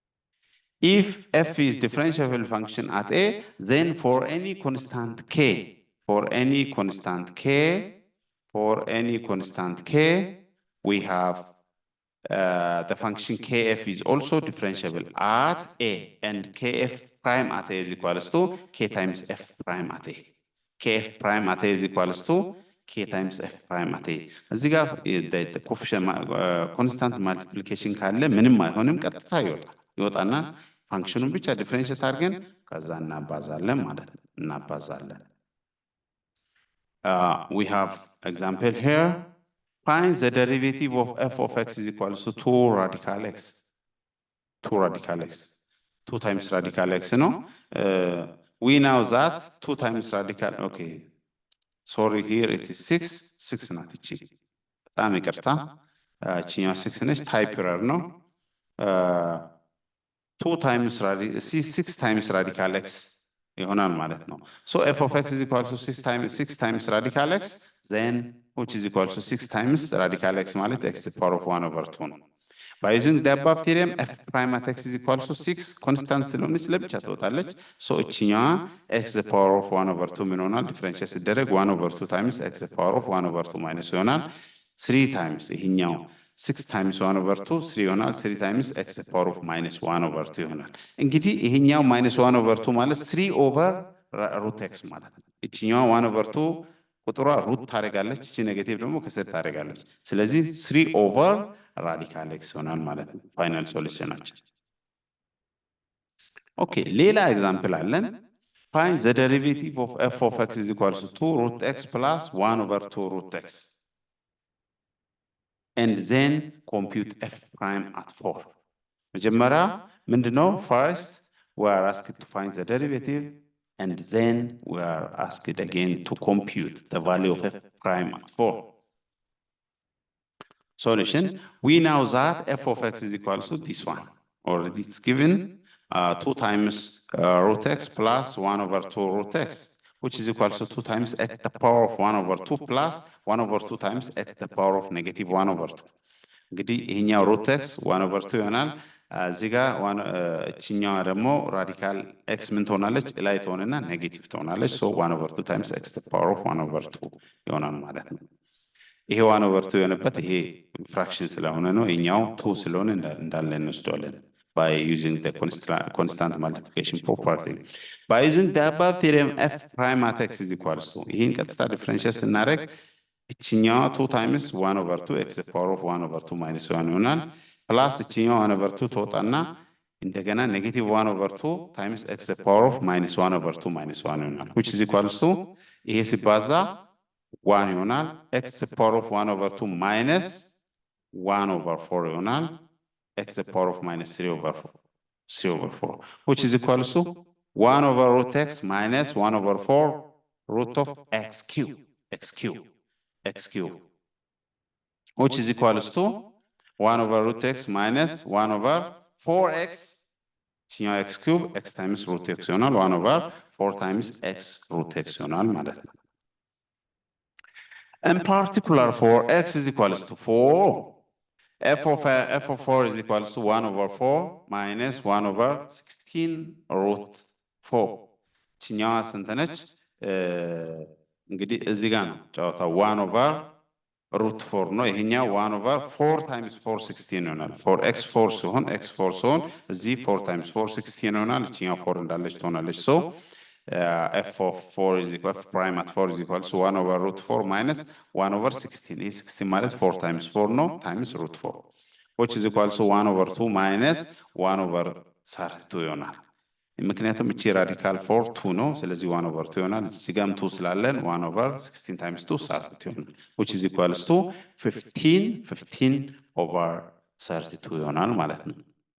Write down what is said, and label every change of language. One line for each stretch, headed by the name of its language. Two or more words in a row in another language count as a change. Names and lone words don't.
English: if f is differentiable function at a, then for any constant k, for any constant k, we have the function kf is also differentiable at a, and kf prime at a is equals to k times f prime at a. kf prime at a is equals to k times f prime at a.
Amharic: እዚህ ጋር
English: coefficient constant multiplication
Amharic: ካለ ምንም አይሆንም፣ ቀጥታ ይወጣና ፋንክሽኑን ብቻ ዲፈረንሺየት አድርገን ከዛ እናባዛለን ማለት ነው። እናባዛለን።
English: We have example here. Find the derivative of f of x is equals to 2 radical x. 2 radical x. 2 times radical x, no? We know that 2 times radical, okay. Sorry, here it is 6. 6 not ichi.
Amharic: በጣም ይቅርታ። እቺኛው 6 ነች፣
English: type error ነው። 2 times 6 times radical x
Amharic: ይሆናል ማለት ነው።
English: So f of x is equal to 6 times radical x, then which is equal to 6 times radical x ማለት x to the power of 1 over 2 ነው። By using the above theorem, f prime at x is equal to 6 constant
Amharic: ስለሆነች ለብቻ ትወጣለች።
English: So እቺኛዋ x to the power of 1 over 2
Amharic: ምን ይሆናል? ዲፈረንሺየት ሲደረግ
English: 1 over 2 times x to the power of 1 over 2 minus ይሆናል 3 times ይሄኛው 6 times 1 over 2 3 ይሆናል 3 times x to the power of minus 1 over 2
Amharic: ይሆናል። እንግዲህ ይሄኛው
English: minus 1 over 2 ማለት 3 over root x
Amharic: ማለት ነው። እቺኛዋ 1 over 2 ቁጥሯ ሩት ታደርጋለች፣ እቺ ኔጌቲቭ ደግሞ ከስር ታደርጋለች። ስለዚህ 3 over radical x ይሆናል ማለት ነው ፋይናል ሶሉሽናችን። ኦኬ ሌላ ኤግዛምፕል አለን።
English: Find the derivative of f of x is equal to 2 root x plus 1 over 2 root x. And then compute f prime at 4.
Amharic: መጀመሪያ ምንድነው?
English: First we are asked to find the derivative, and then we are asked again to compute the value of f prime at 4. Solution, we know that f of x is equal to this one. Already it's given 2 times root x plus 1 over 2 root x, which is equal to 2 times x to the power of 1 over 2 plus 1 over 2 times x to the power of negative 1 over 2.
Amharic: እንግዲህ ይሄኛው root x 1 over 2 ይሆናል። እዚህ ጋር እቺኛዋ ደግሞ ራዲካል x ምን ትሆናለች? ላይ ትሆንና ኔጌቲቭ ትሆናለች።
English: so 1 over 2 times x to the power of 1 over 2
Amharic: ይሆናል ማለት ነው። ይሄ 1 over 2 የሆነበት ይሄ ፍራክሽን ስለሆነ ነው። ይሄኛው 2 ስለሆነ እንዳለ እንወስደዋለን
English: by using the constant multiplication property. By using the above theorem, f prime at x is equal to
Amharic: ይሄን ቀጥታ ዲፈረንሺየት ስናደርግ እቺኛዋ
English: 2 times 1 over 2 x to the power of 1 over 2 minus 1
Amharic: ይሆናል። ፕላስ እቺኛዋ
English: 1 over 2
Amharic: ትወጣና እንደገና ኔጌቲቭ
English: 1 over 2 times x to the power of minus 1 over 2 minus 1
Amharic: ይሆናል። which
English: is equal to
Amharic: ይሄ ሲባዛ 1 ይሆናል።
English: x to the power of 1 over 2 minus 1 over 4 ይሆናል። x to the power of minus 3 over 4, which is equal to 1 over root x minus 1 over 4 root of x cube, which is equal to 1 over root x minus 1 over 4x, x cube, x times root x
Amharic: ይሆናል 1 over 4 times x root x ይሆናል ማለት ነው።
English: In particular, for x is equal to 4, f of 4 is equal to 1 over 4 minus 1 over 16 root 4.
Amharic: ቺኛዋ ስንት ነች? እንግዲህ እዚህ ጋር ነው ጨዋታው 1 over root 4 ነው። ይሄኛው 1 over 4 times 4 16 ይሆናል። 4x 4 ሲሆን x 4 ሲሆን እዚህ 4 times 4 16 ይሆናል። ቺኛው 4 እንዳለች ትሆናለች።
English: so f of 4 is equal f prime at 4 is equal to 1 over root 4 minus 1 over 16. ይሄ 16 ማለት 4 times 4 ነው times root 4, which is equal to 1 over 2 minus 1 over 32
Amharic: ይሆናል። ምክንያቱም እቺ ራዲካል 4 2 ነው። ስለዚህ 1 over 2 ይሆናል። እዚህ ጋርም 2 ስላለን 1 over 16 times 2 32 ይሆናል።
English: which is equal to 15 over 32
Amharic: ይሆናል ማለት ነው።